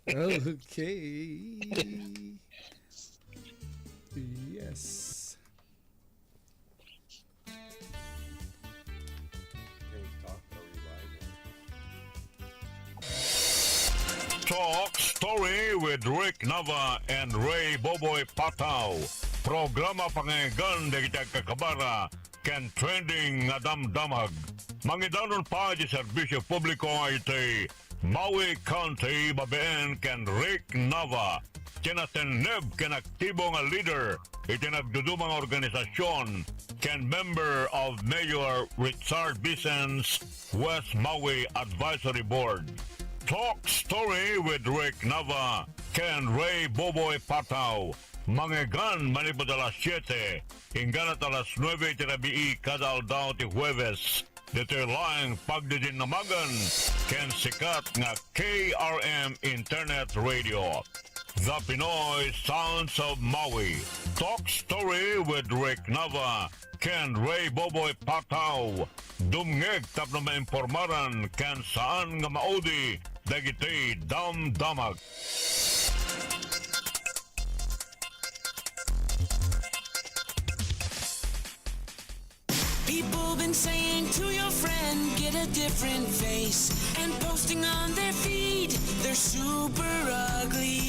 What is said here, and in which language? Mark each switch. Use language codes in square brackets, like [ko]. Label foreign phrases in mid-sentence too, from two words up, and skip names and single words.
[en] Okay. Yes. Talk Story with Rick Nava and Ray Boboy Patao. [ilo] Programa pangaygan de kita kakabara ken trending nga damdamag. Mangidanon pa di serbisyo publiko iti Maui County babeen ken Rick Nava. Kinateneb ken aktibo nga leader iti nagdudumang organisasyon ken [en] member of Mayor Richard Bison's West Maui Advisory Board. Talk Story with Rick Nava, [ilo] Ken Ray Boboy Patao, Mangegan manipod alas 7, hinggan at alas 9 tirabii kada aldaw ti Huwebes, deterlaing pagdidinamagan, ken sikat nga KRM Internet Radio. [en] The Pinoy Sounds of Maui. Talk Story with Rick Nava, [ilo] ken Ray Boboy Pataw. Dumngeg tap na maimpormaran ken saan nga maudi dagiti damdamag. [en] People been saying to your friend, get a different face, and posting on their feed, they're super ugly.